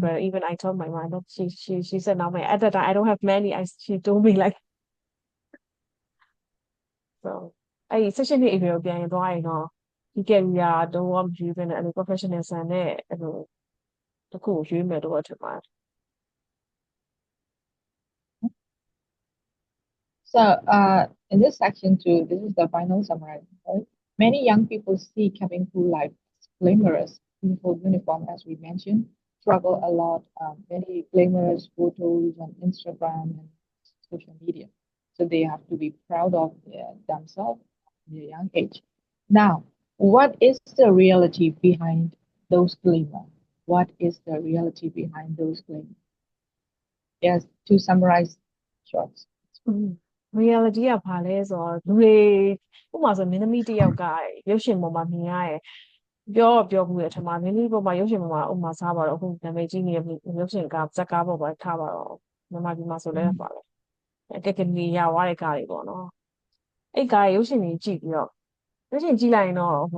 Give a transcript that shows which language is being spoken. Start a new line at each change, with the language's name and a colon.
English: but even I told my mom that she said now my at that time I don't have many. She told me like so.
Burmese: I section 8 area ပြန်ရင်သွားရင်တော့ဒီကယ်ရီယာတော့မယူဘဲနဲ့အဲ့လို professional ဆန်နဲ့အဲ့လိုတစ်ခုကိုရွေးမယ်တော့ထင်ပါတယ်
English: So, in this section too, this is the final summary. Right? Many young people see cabin crew life as glamorous, beautiful uniform, as we mentioned, travel a lot, very glamorous photos on Instagram and social media. So they have to be proud of themselves at a young age. Now, what is the reality behind those glamour? What is the reality behind those glamour? Yes, to summarize short.
Burmese: reality ကဘာလဲဆိုတော့လူတွေဥပမာဆိုမင်းသမီးတစ်ယောက်ကရုပ်ရှင်ပေါ်မှာမြင်ရတယ်ပြောဘူးတဲ့အထက်မှာမင်းသမီးပေါ်မှာရုပ်ရှင်ပေါ်မှာဥပမာစားပါတော့အခုနာမည်ကြီးနေတဲ့ရုပ်ရှင်ကဇက်ကားပေါ်မှာထားပါတော့မြန်မာပြည်မှာဆိုလဲပါလေတက်ကနီရဝါတဲ့ကားတွေပေါ့နော်အဲ့ကားရုပ်ရှင်တွေကြည့်ပြီးတော့ရုပ်ရှင်ကြည့်လိုက်ရင်တော့